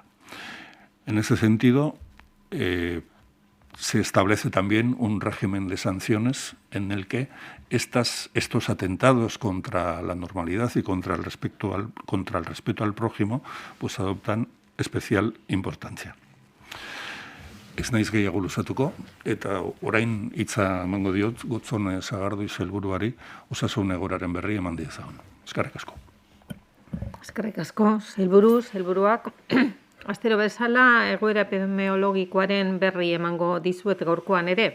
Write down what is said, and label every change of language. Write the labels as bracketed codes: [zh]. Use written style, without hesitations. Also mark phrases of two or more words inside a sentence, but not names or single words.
[es] En ese sentido, se establece también un régimen de sanciones en el que estos atentados contra la normalidad y contra el respeto al prójimo pues adoptan especial importancia. [eu] Ez naiz gehiago luzatuko, eta orain hitza emango diot Gotzone Sagardui sailburuari osasun egoeraren berri eman diezagun. Eskerrik asko. Eskerrik asko, sailburuak. Astero bezala egoera epidemiologikoaren berri emango dizuet gaurkoan ere.